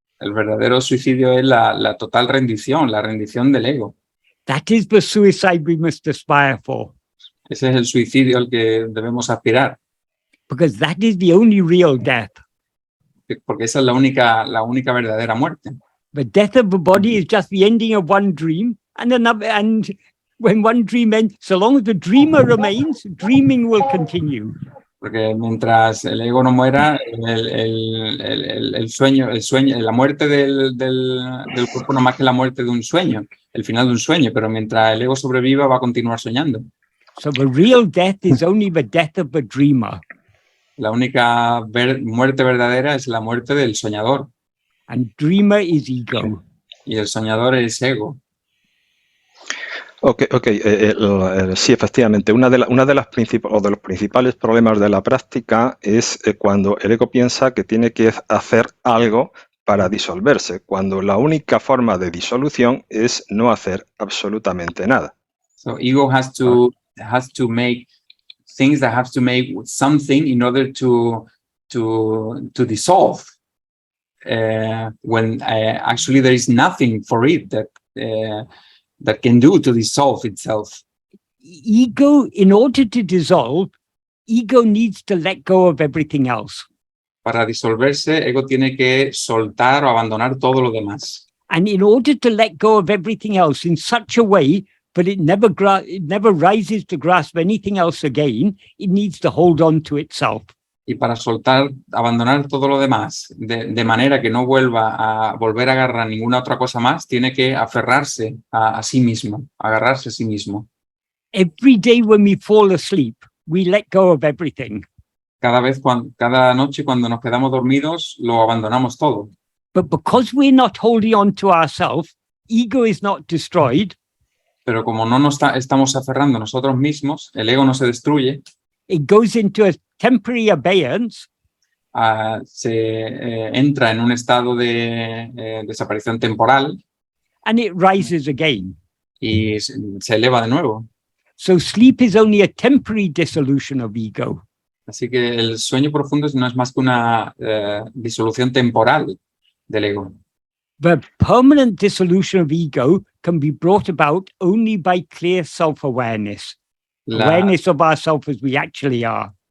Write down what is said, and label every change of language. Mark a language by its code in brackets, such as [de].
[es] El verdadero suicidio es la total rendición, la rendición del ego. [en] That is the suicide we must aspire for. [es] Ese es el suicidio al que debemos aspirar. [en] Because that is the only real death. [es] Porque esa es la única verdadera muerte. [en] The death of the body is just the ending of one dream, and when one dream ends, so long as the dreamer remains, dreaming will continue. [es] Porque mientras el ego no muera, el sueño, la muerte del cuerpo no más que la muerte de un sueño, el final de un sueño, pero mientras el ego sobreviva va a continuar soñando. [en] So the real death is only the death of the dreamer. [es] La única muerte verdadera es la muerte del soñador. [en] And dreamer is ego. [es] Y el soñador es ego. Sí, efectivamente. Una de los principales problemas de la práctica es cuando el ego piensa que tiene que hacer algo para disolverse, cuando la única forma de disolución es no hacer absolutamente nada. [en] So ego has to make things that have to make something in order to dissolve. When actually there is nothing for it that can do to dissolve itself. Ego, in order to dissolve, ego needs to let go of everything else. [es] Para disolverse, ego tiene que soltar o abandonar todo lo demás. [en] And in order to let go of everything else in such a way that it never rises to grasp anything else again, it needs to hold on to itself. [es] Y para abandonar todo lo demás, de manera que no volver a agarrar ninguna otra cosa más, tiene que aferrarse a sí mismo, agarrarse a sí mismo. [en] Every day when we fall asleep, we let go of everything. [es] Cada noche cuando nos quedamos dormidos, lo abandonamos todo. [en] But because we're not holding on to ourselves, ego is not destroyed. [es] Pero como no nos estamos aferrando a nosotros mismos, el ego no se destruye. [en] It goes into a temporary abeyance. [es] Entra en un estado de desaparición temporal. [en] And it rises again. [es] Y se eleva de nuevo. [en] So sleep is only a temporary dissolution of ego. [es] Así que el sueño profundo no es más que una disolución temporal del ego. [en] The permanent dissolution of ego can be brought about only by clear self-awareness. Awareness of ourselves as we actually are.